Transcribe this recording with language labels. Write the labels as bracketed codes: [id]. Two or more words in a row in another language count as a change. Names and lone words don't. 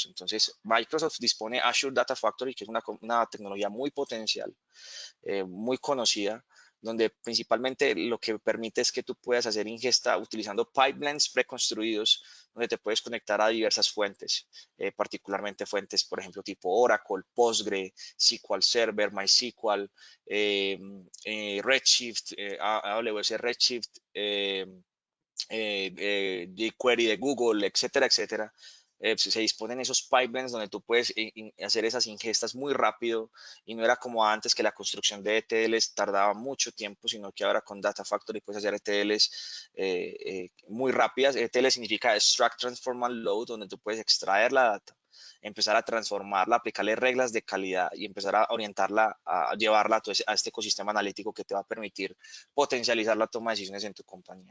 [es] Entonces, Microsoft dispone Azure Data Factory, que es una tecnología muy potencial, muy conocida, donde principalmente lo que permite es que tú puedas hacer ingesta utilizando pipelines preconstruidos, donde te puedes conectar a diversas fuentes, particularmente fuentes, por ejemplo, tipo Oracle, Postgre, SQL Server, MySQL, Redshift, AWS Redshift, jQuery de Google, etcétera, etcétera. Se disponen esos pipelines donde tú puedes hacer esas ingestas muy rápido y no era como antes que la construcción de ETLs tardaba mucho tiempo, sino que ahora con Data Factory puedes hacer ETLs muy rápidas. ETL significa [en] Extract, Transform and Load, [es] donde tú puedes extraer la data, empezar a transformarla, aplicarle reglas de calidad y empezar a orientarla, a llevarla a este ecosistema analítico que te va a permitir potencializar la toma de decisiones en tu compañía.